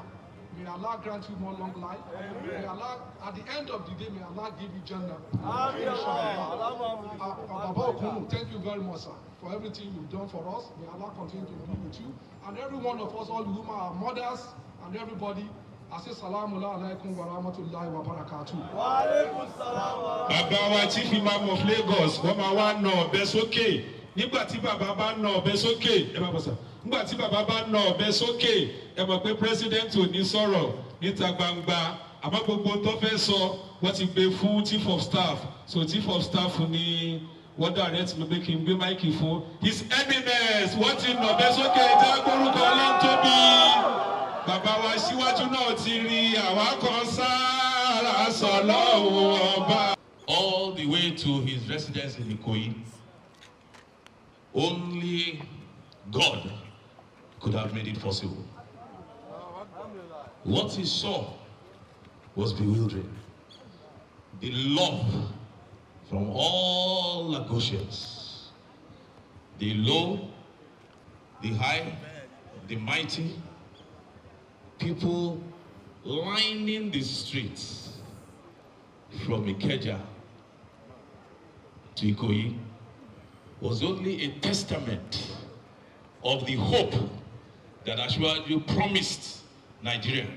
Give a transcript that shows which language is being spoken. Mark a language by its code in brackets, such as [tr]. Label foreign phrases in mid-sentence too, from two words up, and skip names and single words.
[en] May Allah grant you more long life. May Allah, at the end of the day, may Allah give you Jannah. Baba Okunu, thank you very much, sir, for everything you've done for us. May Allah continue to be with you. And every one of us, all the women, our mothers, and everybody, I say [ar] السلام عليكم ورحمة الله وبركاته. وعليكم السلام. [yo] Bàbá wa [en] Chief Imam of Lagos, [yo] wọ́n máa wá nà ọ̀bẹ sókè. Nígbà tí bàbá bá nà ọ̀bẹ sókè, ẹ máa bọ̀ sà. Nígbà tí bàbá bá nà ọ̀bẹ sókè, ẹ mọ̀ pé president ò ní sọ̀rọ̀ níta gbangba. Àmọ́ gbogbo tó fẹ́ sọ, wọ́n ti gbé fún [en] Chief of Staff. [yo] So [en] Chief of Staff [yo] ni wọ́n direct mi pé kí n gbé máìkì fún [en] His Eminence. [yo] Wọ́n ti nà ọ̀bẹ sókè, ìjà gbórúkọ Ọlọ́run tóbi. Bàbá wa síwájú náà ti rí àwa kan sára sọ̀lọ́hun ọba. [en] All the way to his residence in Ikoyi, only God could have made it possible. What he saw was bewildering. The love from all Lagosians, the low, the high, the mighty, people lining the streets from Ikeja to Ikoyi was only a testament of the hope that Ashwaju promised Nigerians.